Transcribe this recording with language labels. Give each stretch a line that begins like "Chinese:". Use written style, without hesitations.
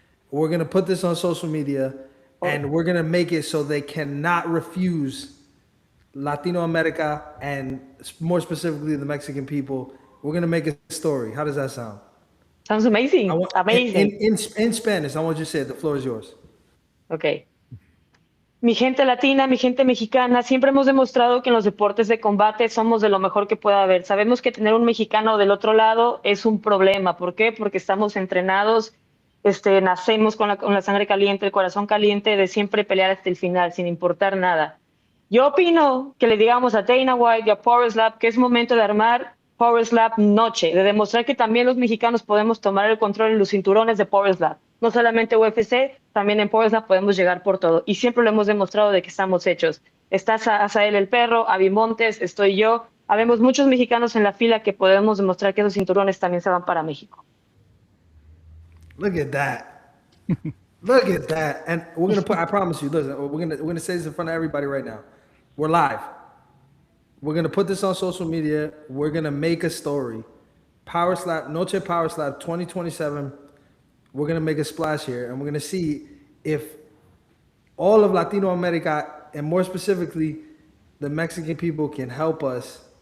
English: We're gonna put this on social media, and Oh, we're gonna make it so they cannot refuse Latino America and more specifically the Mexican people. We're gonna make a story. How does that sound? sounds I amazing. want Amazing. in Spanish. I want you to say it. The floor is yours. Okay.
Spanish: Mi gente latina, mi gente mexicana, siempre hemos demostrado que en los deportes de combate somos de lo mejor que pueda haber. Sabemos que tener un mexicano del otro lado es un problema. ¿Por qué? Porque estamos entrenados, nacemos con la sangre caliente, el corazón caliente de siempre pelear hasta el final, sin importar nada. Yo opino que le digamos a Dana White y a Power Slap que es momento de armar Power Slap Noche, de demostrar que también los mexicanos podemos tomar el control en los cinturones de Power Slap. No solamente UFC, también en Power Slap podemos llegar por todo. Y siempre lo hemos demostrado de que estamos hechos. Está Asael el perro, Abby Montes, estoy yo. Habemos muchos mexicanos en la fila que podemos demostrar que esos cinturones también se van para México.
English: Look at that. Look at that. And we're gonna put. I promise you. Listen, we're gonna say this in front of everybody right now. We're live. We're gonna put this on social media. We're gonna make a story. Power Slap, Noche Power Slap 2027. We're gonna make a splash here, and we're gonna see if all of Latino America, and more specifically, the Mexican people, can help us